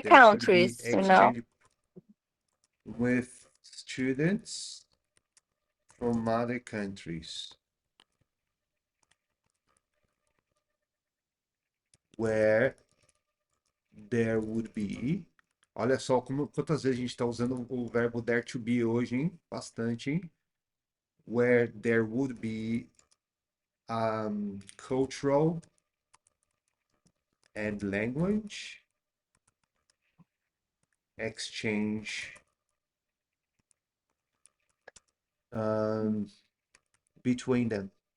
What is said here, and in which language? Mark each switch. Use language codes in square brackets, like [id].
[en] there should be countries, you know? exchange with students from other countries where there would be. [pt] Olha só quantas vezes a gente está usando o verbo [en] there to be [pt] hoje, hein? Bastante, hein? [en] Where there would be cultural and language exchange um, between them.